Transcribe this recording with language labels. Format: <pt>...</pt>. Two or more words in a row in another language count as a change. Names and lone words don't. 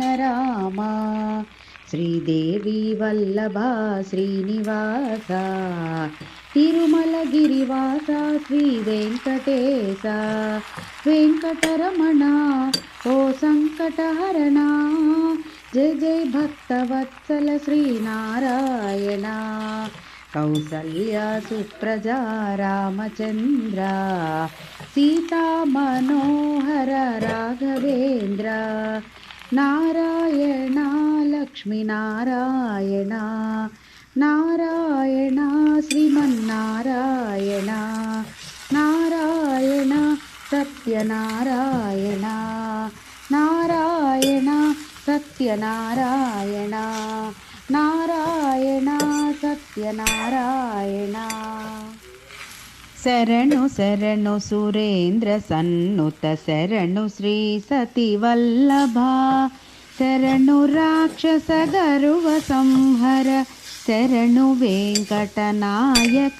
<sa>రామ శ్రీదేవి వల్లభ శ్రీనివాస తిరుమల గిరివాస శ్రీ వెంకటేశ వెంకటరమణ ఓ సంకటహరణ जय जय भक्तवत्सल श्रीनारायण कौसल्या सुप्रजा रामचन्द्र सीता मनोहर राघवेन्द्र नारायण लक्ष्मीनारायण नारायण श्रीमन्नारायण नारायण सत्यनारायण नारायण सत्य సత్యనారాయణ నారాయణ సత్యనారాయణ.</sa> <te>శరణు శరణు సురేంద్ర సన్నుత శరణు శ్రీ సతివల్లభ, శరణు రాక్షస గరువ సంహర శరణు వెంకటనాయక.</te>